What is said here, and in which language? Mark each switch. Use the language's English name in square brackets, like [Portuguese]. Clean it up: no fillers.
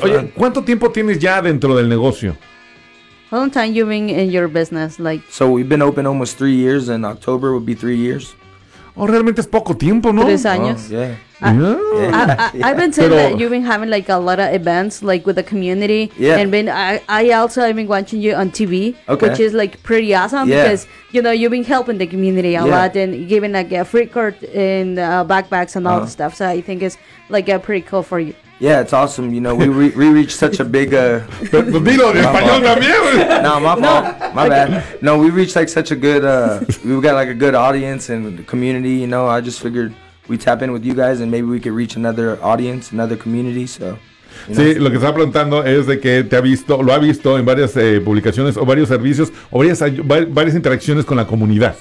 [Spanish] Oye, ¿cuánto tiempo tienes ya dentro del negocio? [English] How long time you been in your business? Like, so we've been open almost 3 years, and October would be 3 years. [Spanish] Oh, realmente es poco tiempo, ¿no? 3 años. [English] Oh, yeah. I've been saying that you've been having like a lot of events like with the community. Yeah. And I've been watching you on TV, which is like pretty awesome because you know you've been helping the community a lot and giving like a free cart and backpacks and all the stuff. So I think it's like pretty cool for you. Yeah, it's awesome. You know, we reached such a big [Spanish] Dilo en español también. [English] No, my fault. My bad. No, we reached like such a good we've got like a good audience and the community, you know. I just figured we tap in with you guys and maybe we could reach another audience, another community, so... [Spanish] Sí, lo que estaba preguntando es de que te ha visto, lo ha visto en varias publicaciones o varios servicios o varias interacciones con la comunidad.